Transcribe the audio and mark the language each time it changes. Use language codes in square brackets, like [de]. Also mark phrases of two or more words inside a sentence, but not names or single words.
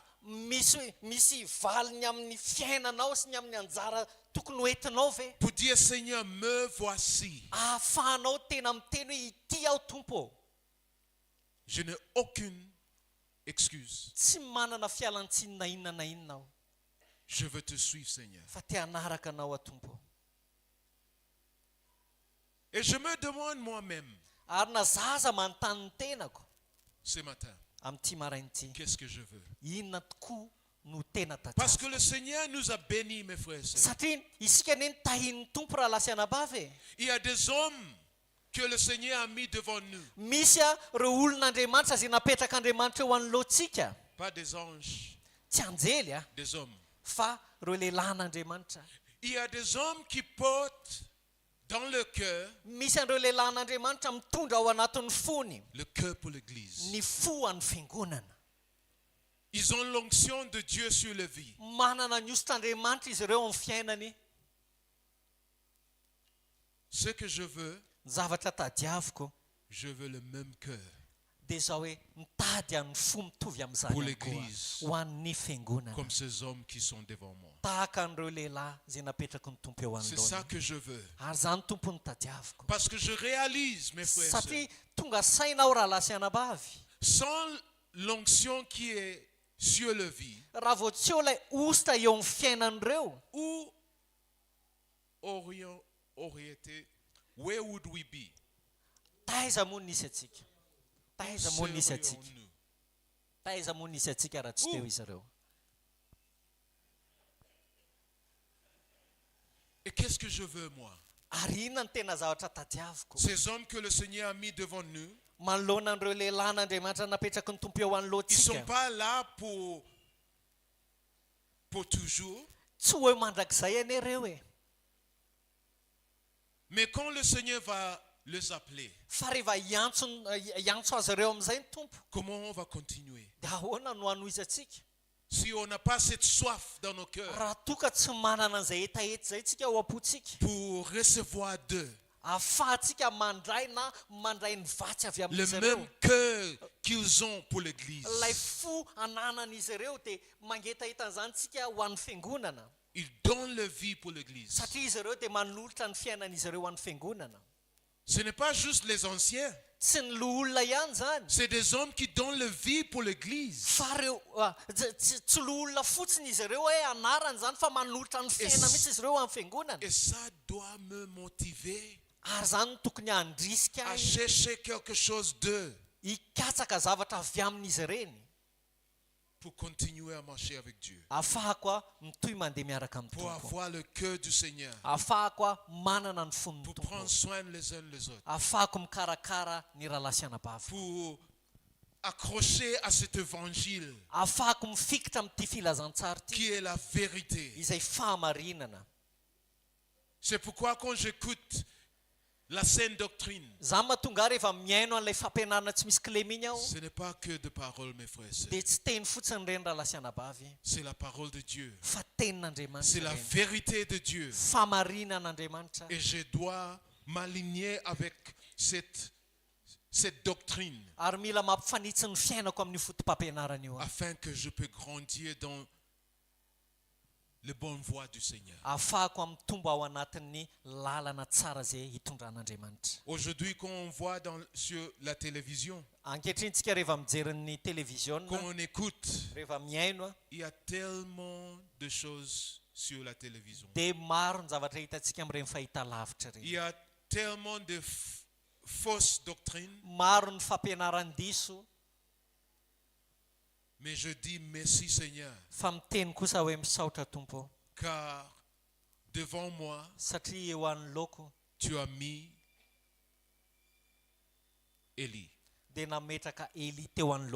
[mg] Misy valiny amin'ny fiainanao sy ny amin'ny anjara tokony hoentinao ve? [fr] Pour dire, Seigneur, me voici. [mg] Ahafahanao tena miteny hoe ity aho tompo. [fr] Je n'ai aucune excuse. [mg] Tsy manana fialan-tsiny na inona aho. [fr] Je veux te suivre, Seigneur. [mg] Fa te hanaraka anao a tompo. [fr] Et je me demande moi-même, [mg] Ary na zaza manontany ny tenako [fr] ce matin, [mg] amin'ity maraina ity, [fr] qu'est-ce que je veux? [mg] inona tokoa no tena [fr] Parce que [mg] tadiaviko? [fr] le Seigneur nous a bénis, mes frères et sœurs. [mg] Satria isika anie tahin'ny tompo raha lasa anabavy e. [fr] Il y a des hommes que le Seigneur a mis devant nous. [mg] Misy reo olon'Andriamanitra zay napetraka Andriamanitra eo anoloantsika. [fr] Pas des anges, [mg] Tsy anjely [fr] des hommes. [mg] fa reo lehilahy n'Andriamanitra. [fr] Il y a des hommes qui portent dans le cœur [mg] Misy an'ireo lehilahy n'Andriamanitra mitondra ao anatin'ny fony [fr] le cœur pour l'Église. [mg] ny fo an'ny fiangonana. [fr] Ils ont l'onction de Dieu sur leur vie. [mg] Manana ny ositran'Andriamanitra izy ireo amin'ny fiainany. [fr] Ce que je veux, [mg] Ny zavatra tadiaviko [fr] je veux le même cœur [mg] dia izao hoe mitady an'ny fo mitovy amin'izany [fr] pour [mg] ihany koa [fr] l'Église, [mg] ho an'ny fiangonana. [fr] comme ces hommes qui sont devant moi. [mg] Tahaka an'ireo lehilahy izay napetraka ny tompo eo [fr] C'est ça [mg] anoloana. [fr] que je veux. [mg] Ary izany tompo ny tadiaviko. [fr] Parce que je réalise, mes frères et sœurs, [mg] Satria tonga saina aho raha lasy anabavy. [fr] sans l'onction qui est sur leur vie, [mg] Raha vao tsy eo ilay ositra eo amin'ny fiainan'ireo, [fr] où aurait été, [en] where would we be? [mg] taiza moa nisy atsika. Taiza moa nisy atsika. [fr] Serions-nous? [mg] Taiza moa nisy atsika raha tsy teo izy ireo. [fr] Et qu'est-ce que je veux, moi? [mg] Ary inona ny tena zavatra tadiaviko? [fr] Ces hommes que le Seigneur a mis devant nous, [mg] Manoloana an'ireo lehilahy n'Andriamanitra napetraka ny tompo eo [fr] ils ne sont [mg] anoloantsika. [fr] pas là pour toujours. [mg] Tsy hoe mandrakizay anie ireo e. [fr] Mais quand le Seigneur va les appeler, [mg] Fa rehefa iantso azy ireo amin'izay ny tompo, [fr] comment on va continuer? [mg] dia ahoana no hanoizatsika? [fr] Si on n'a pas cette soif dans nos cœurs [mg] Raha toka tsy manana an'izay hetaheta izay tsika ao am-potsika, [fr] pour recevoir d'eux [mg] ahafahantsika mandray na mandray ny vatsy avy [fr] le [mg] amin'izy ireo. [fr] même cœur qu'ils ont pour l'Église, [mg] Ilay fo ananan'izy ireo dia mangetaheta an'izany tsika ho an'ny fiangonana. [fr] ils donnent leur vie pour l'Église. [mg] Satria izy ireo dia manolotra ny fiainan'izy ireo ho an'ny fiangonana. [fr] Ce n'est pas juste les anciens, [mg] Tsy ny loha olona ihany zany. [fr] c'est des hommes qui donnent leur vie pour l'Église. [mg] Fa reo tsy loha olona fotsiny izy ireo hoe anarany zany fa manolotra ny fiaina mihitsy izy ireo ho an'ny fiangonana. [fr] Et ça doit me motiver [mg] Ary zany no tokony handrisika [fr] à [mg] ahy [fr] chercher quelque chose d'eux [mg] hikatsaka zavatra avy amin'izy ireny, [fr] pour continuer à marcher avec Dieu, [mg] ahafahako a mitohy mandeha miaraka amin'ny [fr] pour [mg] tompo, [fr] avoir le cœur du Seigneur, [mg] ahafahako a manana ny fon'ny [fr] pour [mg] tompo, [fr] prendre soin les uns les autres, [mg] ahafahako mikarakara ny rahalasy anabavy, [fr] pour accrocher à cet évangile [mg] ahafahako mifikitra amin'ity filazantsara ity [fr] qui est la vérité. [mg] izay fahamarinana. [fr] C'est pourquoi quand j'écoute la saine doctrine, [mg] Zany mahatonga ahy rehefa miaino an'ilay fampianarana tsy misy clé miny aho, [fr] ce n'est pas que de paroles, mes frères et sœurs. [mg] dia tsy teny fotsiny ireny rahalasy anabavy, [fr] C'est la parole de Dieu. [mg] fa [fr] C'est [mg] tenin'Andriamanitra [fr] la [mg] ireny. [fr] vérité de Dieu. [mg] Fahamarinan'Andriamanitra. [fr] Et je dois m'aligner avec cette doctrine [mg] Ary mila mampifanitsy ny fiainako amin'io fotom-pampianarana io aho, [fr] afin que je puisse grandir dans les bonnes voies du Seigneur. [mg] ahafahako mitombo ao anatin'ny lalana tsara izay hitondran'Andriamanitra. [fr] Aujourd'hui, quand on voit sur la télévision, [mg] Ankehitriny tsika rehefa mijery ny télévision, [fr] quand on écoute, [mg] rehefa miaino a, [fr] il y a tellement de choses sur la télévision. [mg] dia maro ny zavatra hitantsika amin'ireny fahitalavitra [fr] Il [mg] ireny. [fr] y a tellement de fausses doctrines, [mg] Maro ny fampianaran-diso, [fr] mais je dis merci Seigneur, [mg] fa miteny kosa hoe misaotra Tompo, [fr] car devant moi, [mg] satria eo anoloko [fr] tu as mis Élie. [mg] dia nametraka Eli teo anoloko